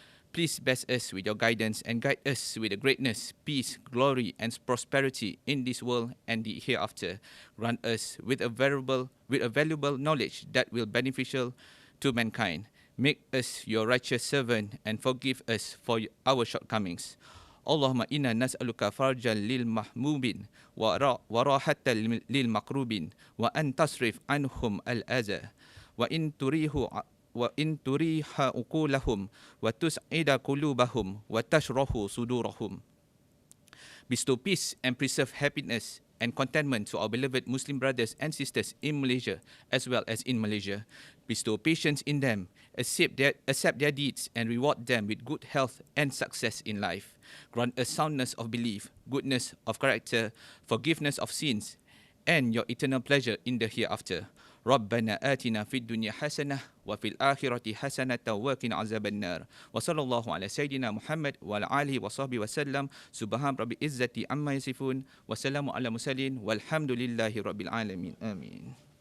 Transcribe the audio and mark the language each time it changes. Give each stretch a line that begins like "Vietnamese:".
English: Please bless us with your guidance and guide us with the greatness, peace, glory, and prosperity in this world and the hereafter. Grant us with a valuable knowledge that will be beneficial to mankind. Make us your righteous servant and forgive us for our shortcomings.
Arabic: اللهم إنا نسألك فرجا للمحمومين وراحة للمقروبين وأن تصرف عنهم الأذى وإن تريح عقولهم وتسعد قلوبهم وتشرح صدورهم.
English: Bestow peace and preserve happiness and contentment to our beloved Muslim brothers and sisters in Malaysia as well as in Malaysia. Bestow patience in them, accept their deeds and reward them with good health and success in life. Grant us soundness of belief, goodness of character, forgiveness of sins, and your eternal pleasure in the hereafter.
Arabic: ربنا آتنا في الدنيا حسنة وفي الآخرة حسنة وقنا عذاب النار وصلى الله على سيدنا محمد وعلى آله وصحبه وسلم سبحان رب العزة عما يصفون وسلام على المرسلين والحمد لله رب العالمين آمين.